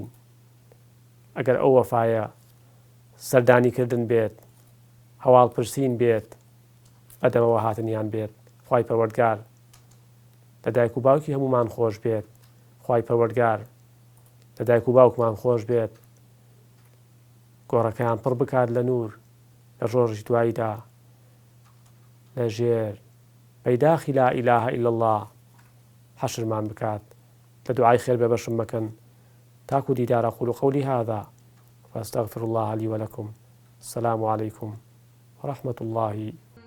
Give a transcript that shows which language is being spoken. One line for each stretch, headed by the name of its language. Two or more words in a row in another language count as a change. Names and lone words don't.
Central Kurdish: ئەگەر ئەو وەفایە سەردانیکردن بێت، هەواڵپرسین بێت، ئەدەمەوە هاتنیان بێت، خوای پەروەردگار لە دایک و باوکی هەمومان خۆش بێت، خوای پەروەردگار لە دایک و باوکمان خۆش بێت، گۆڕەکەیان پڕ بکات لە نور لە ڕۆژی دواییدا لە ژێر بەیداخی
Arabic: لا ئیلاهە ئیلا الله
Central Kurdish: حەشرمان بکات. لە دوعای خێر بێبەشم مەکەن. تاکو دیدار
Arabic: أقول قولي هذا وأستغفر الله لي ولكم. السلام عليكم ورحمة الله